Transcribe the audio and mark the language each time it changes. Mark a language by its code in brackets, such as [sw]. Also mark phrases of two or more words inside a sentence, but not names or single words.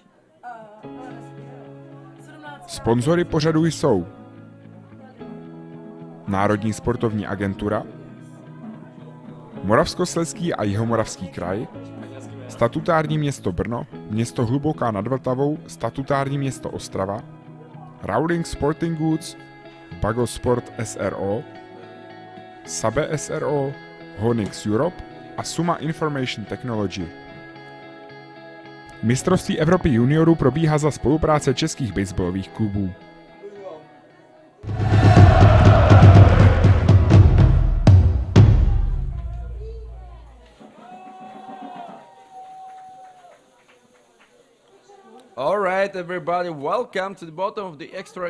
[cs] Ale nesmírně. 17. Sponzory pořadu jsou Národní sportovní agentura, Moravskoslezský a Jihomoravský kraj, statutární město Brno, město Hluboká nad Vltavou, statutární město Ostrava, Rowling Sporting Goods, Bagosport SRO, Sabe SRO, Honix Europe a Suma Information Technology. Mistrovství Evropy juniorů probíhá za spolupráce českých baseballových klubů. [en] All right, everybody, welcome to the bottom of the extra